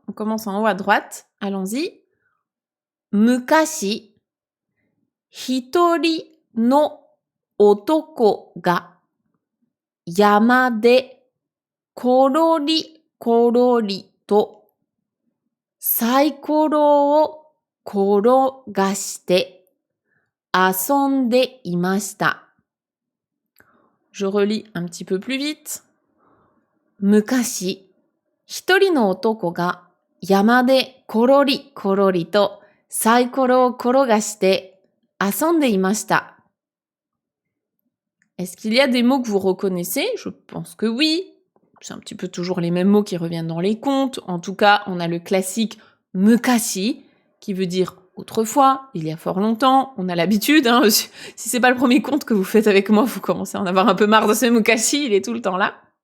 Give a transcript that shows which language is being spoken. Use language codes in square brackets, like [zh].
[fr] On commence en haut à droite, allons-y. [ja] Mukashi, hitori no otoko ga yama de korori korori to サイコロを転がして遊んでいました。 [fr] Je relis un petit peu plus vite. [ja] 昔、一人の男が山でコロリコロリとサイコロを転がして遊んでいました。 [fr] Est-ce qu'il y a des mots que vous reconnaissez? Je pense que oui. C'est un petit peu toujours les mêmes mots qui reviennent dans les contes. En tout cas, on a le classique mukashi, qui veut dire autrefois, il y a fort longtemps. On a l'habitude, hein, si c'est pas le premier conte que vous faites avec moi, vous commencez à en avoir un peu marre de ce mukashi, il est tout le temps là.